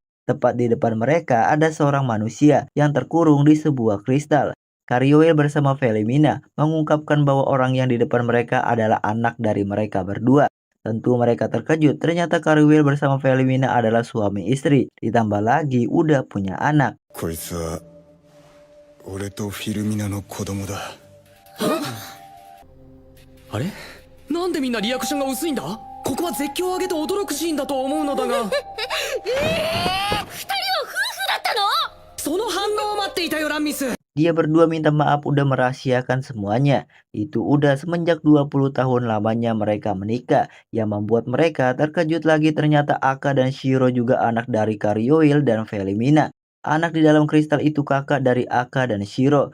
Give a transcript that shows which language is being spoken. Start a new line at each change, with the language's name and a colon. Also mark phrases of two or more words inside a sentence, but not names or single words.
Indonesian: Tepat di depan mereka ada seorang manusia yang terkurung di sebuah kristal. Karyoil bersama Felimina mengungkapkan bahwa orang yang di depan mereka adalah anak dari mereka berdua. Tentu mereka terkejut, ternyata Karyoil bersama Felimina adalah suami istri. Ditambah lagi udah punya anak.
Japanese: こいつは俺とフィルミナの子供だ。あれなんでみんなリアクションが薄いんだここは絶叫を上げて驚くシーンだと思うのだが二人は夫婦だったの？その反応を待っていたよランミス
Indonesian: Dia berdua minta maaf udah merahasiakan semuanya. Itu udah semenjak 20 tahun lamanya mereka menikah. Yang membuat mereka terkejut lagi ternyata Aka dan Shiro juga anak dari Karyoil dan Felimina. Anak di dalam kristal itu kakak dari Aka dan Shiro.